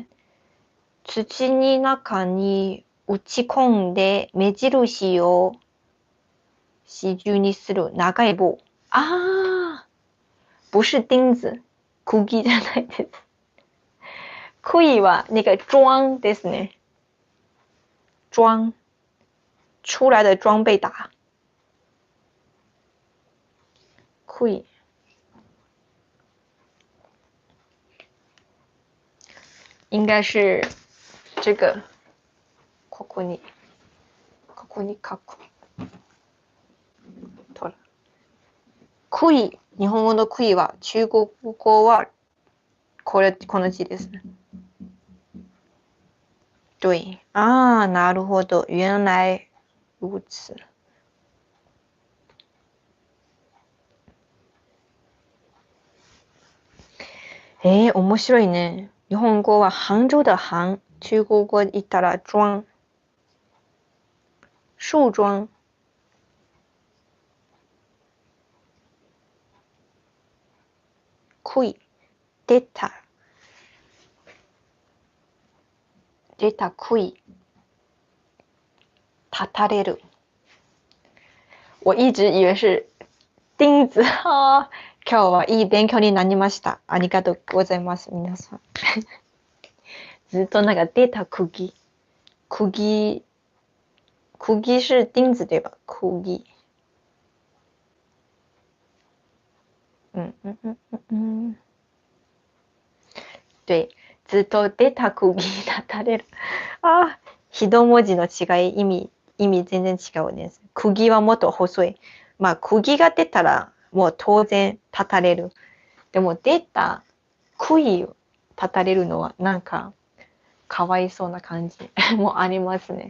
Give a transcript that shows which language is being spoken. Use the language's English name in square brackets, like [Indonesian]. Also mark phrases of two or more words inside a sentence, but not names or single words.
[Japanese] 土に中に打ち込んで目印を支柱にする長い棒。 [Chinese] 不是钉子。 [Japanese] 釘じゃないです。杭は [Chinese] 那个桩 [Japanese] ですね。 [Chinese] 桩。出来的桩被打。杭。应该是这个。 [Japanese] ここに書く。杭。日本語の杭は中国語はこの字ですね。对。なるほど。 [Chinese] 原来如此。 [Japanese] 面白いね。日本語は [Chinese] 杭州的杭。 [Japanese] 中国語言ったら桩。 [Chinese] 树桩。杭。 [Japanese] 出た杭。立たれる。 [Chinese] 我一直以为是钉子。 [Japanese] 今日はいい勉強になりました。ありがとうございます、皆さん。ずっとなんか出た釘。 [Chinese] 釘是钉子对吧？釘。对。 [Japanese] ずっと出た釘立たれる。一文字の違い、意味全然違うです。釘はもっと細い。釘が出たらもう当然立たれる。でも出た杭を立たれるのはなんかかわいそうな感じもありますね。